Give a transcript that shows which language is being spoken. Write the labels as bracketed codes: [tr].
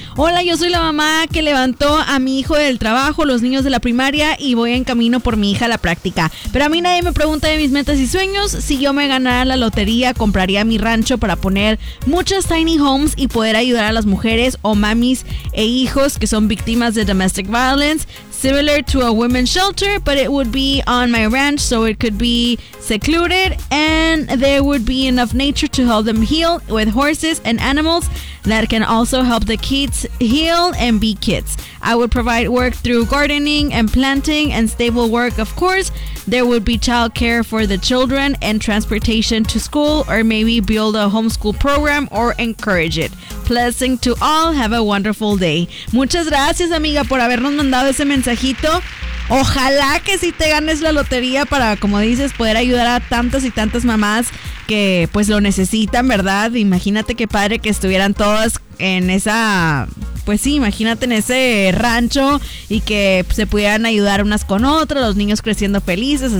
[es] Hola, yo soy la mamá que levantó a mi hijo del trabajo, los niños de la primaria, y voy en camino por mi hija a la práctica. Pero a mí nadie me pregunta de mis metas y sueños. Si yo me ganara la lotería, compraría mi rancho para poner muchas [en] tiny homes [es] y poder ayudar a las mujeres o mamis e hijos que son víctimas de [en] domestic violence. Similar to a women's shelter, but it would be on my ranch, so it could be secluded, and there would be enough nature to help them heal with horses and animals that can also help the kids heal and be kids. I would provide work through gardening and planting and stable work, of course. There would be child care for the children and transportation to school, or maybe build a homeschool program or encourage it. Blessing to all, have a wonderful day. [es] Muchas gracias, amiga, por habernos mandado ese mensajito. Ojalá que sí te ganes la lotería para, como dices, poder ayudar a tantas y tantas mamás que pues lo necesitan, ¿verdad? Imagínate qué padre que estuvieran todas en esa, pues sí, imagínate en ese rancho y que se pudieran ayudar unas con otras, los niños creciendo felices.